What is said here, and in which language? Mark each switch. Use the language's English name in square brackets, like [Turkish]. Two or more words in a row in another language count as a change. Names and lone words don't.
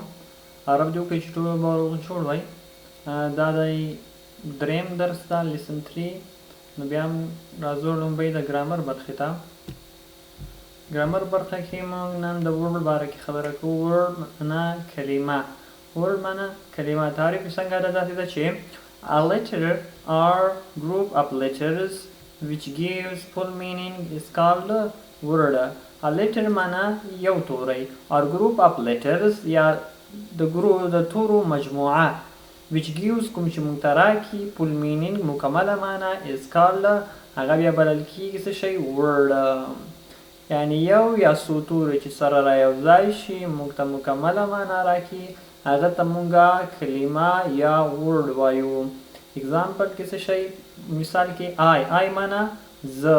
[Pashto] عرب جو کې چې ټول به جوړ وای دا د دریم درس دا لیسن 3. نو بیا هم راځو لومبۍ د ګرامر برخې ته. ګرامر برخه کې موږ نن د ورډ باره کې خبره کوو. ورډ معنا کلمه. ورډ معنا کلمه. تعریف یې څنګه ده؟ داسې ده چې [English] a letter or group of letters which gives full meaning is called word. a letter [Pashto] معنا یو توری [English] or group of letters [Pashto] یا د تورو مجموعه [English] which gives [Pashto] کوم چې موږ ته راکي [English] full meaning [Pashto] مکمله معنا [English] is called [Pashto] هغه بیا بلل کیږي څه شی؟ word. یعنی یو یا څو توري چې سره را یو ځای شي موږ ته مکمله معنا راکي هغه ته موږ کلمه یا word وایو. اگزامپل کې څه شی؟ مثال کې I معنا زه.